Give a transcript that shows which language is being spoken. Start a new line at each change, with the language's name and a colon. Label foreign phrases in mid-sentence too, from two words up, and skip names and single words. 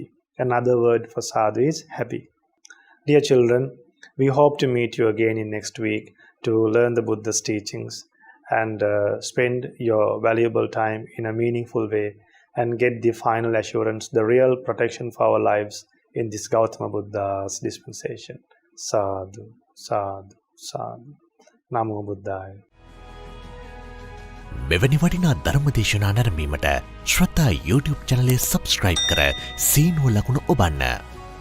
English: Another word for sadhu is happy. Dear children, we hope to meet you again in next week to learn the Buddha's teachings and spend your valuable time in a meaningful way and get the final assurance, the real protection for our lives in this Gautama Buddha's dispensation.
Pali: Sadhu, sadhu, sadhu. Namo Buddhaya.
Sinhala: මෙවැනි වටිනා ධර්මදේශනා නැරඹීමට ශ්‍රද්ධා YouTube චැනලය සබස්ක්‍රයිබ් කර සීනුව ලකුණ ඔබන්න.